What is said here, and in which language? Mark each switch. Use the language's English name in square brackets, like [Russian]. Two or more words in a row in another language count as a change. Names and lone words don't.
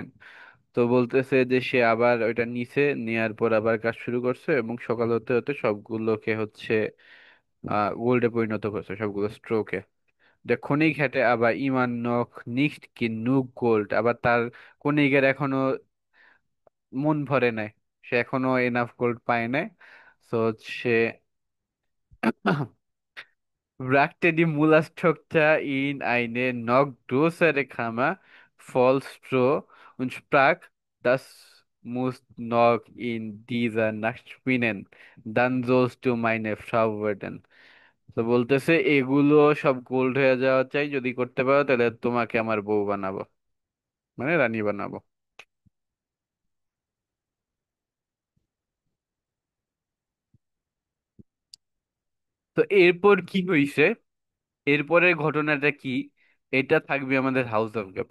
[Bangla] তো বলতেছে যে সে আবার ওইটা নিচে নেয়ার পর আবার কাজ শুরু করছে, এবং সকাল হতে হতে সবগুলোকে হচ্ছে গোল্ডে পরিণত করছে, সবগুলো স্ট্রোকে। [German] Der König hätte aber immer noch nicht genug Gold, [Bangla] আবার তার কণিকের এখনো মন ভরে নাই, সে এখনো এনাফ গোল্ড পায় নাই। তো সে [German] brachte die Mullerstochter in eine noch größere Kammer voll Stroh und sprach: Das musst noch in dieser Nacht spinnen, dann sollst du meine Frau werden. [Bangla] তো বলতেছে এগুলো সব গোল্ড হয়ে যাওয়া চাই, যদি করতে পারো তাহলে তোমাকে আমার বউ বানাবো, মানে রানী বানাবো। তো এরপর কি হইছে, এরপরের ঘটনাটা কি, এটা থাকবে আমাদের হাউস অফ গেপে।